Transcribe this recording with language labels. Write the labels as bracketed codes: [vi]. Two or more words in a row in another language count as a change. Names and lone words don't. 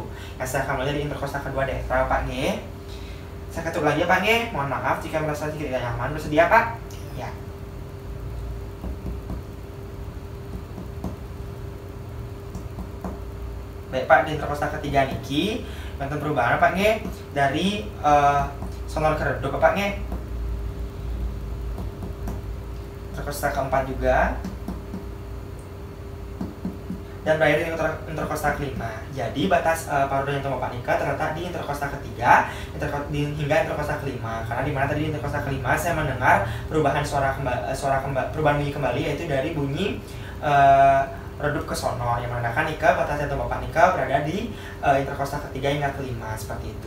[id] Yang saya akan mulai dari interkostal kedua diafragma Pak nggih. Saya ketuk lagi ya Pak nggih. Mohon maaf jika merasa tidak nyaman. Bersedia Pak? Ya. Baik Pak, di interkostal ketiga niki bentuk perubahan Pak nggih dari sonor keredup Pak nggih. Interkostal keempat juga dan berakhir di interkostal kelima. Jadi batas paru dan jantung Bapak nikah terletak di interkostal ketiga hingga interkostal kelima. Karena di mana tadi di interkostal kelima saya mendengar perubahan perubahan bunyi kembali yaitu dari bunyi redup ke sonor yang menandakan nikah batas jantung Bapak nikah berada di interkostal ketiga hingga kelima seperti itu.